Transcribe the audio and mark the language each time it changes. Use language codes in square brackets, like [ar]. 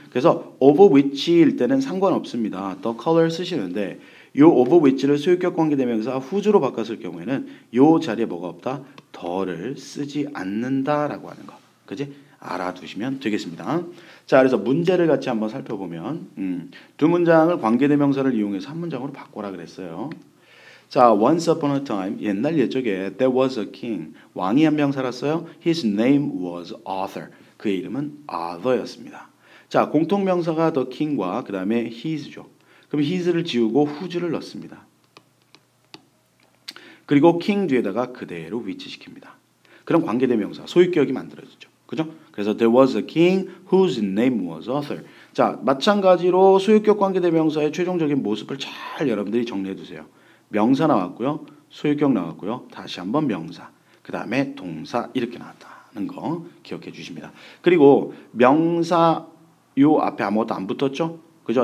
[ko] 그래서 of which일 때는 상관없습니다. the color 쓰시는데 요 of which를 소유격 관계대명사 whose로 바꿨을 경우에는 요 자리에 뭐가 없다? 더를 쓰지 않는다라고 하는 거. 그지? 알아두시면 되겠습니다. 자, 그래서 문제를 같이 한번 살펴보면 두 문장을 관계대명사를 이용해서 한 문장으로 바꿔라 그랬어요. [en] 자, once upon a time [ko] 옛날 옛적에 [en] there was a king. [ko] 왕이 한 명 살았어요. [en] His name was Arthur. [ko] 그의 이름은 Arthur였습니다. 자, 공통명사가 the king과 그 다음에 his죠. 그럼 his를 지우고 whose를 넣습니다. 그리고 king 뒤에다가 그대로 위치시킵니다. 그럼 관계대명사, 소유격이 만들어지죠. 그죠? 그래서 [en] there was a king whose name was Arthur. [ko] 자, 마찬가지로 소유격 관계대명사의 최종적인 모습을 잘 여러분들이 정리해 두세요. 명사 나왔고요. 소유격 나왔고요. 다시 한번 명사. 그 다음에 동사 이렇게 나왔다는 거 기억해 주십니다. 그리고 명사 요 앞에 아무것도 안 붙었죠? 그죠?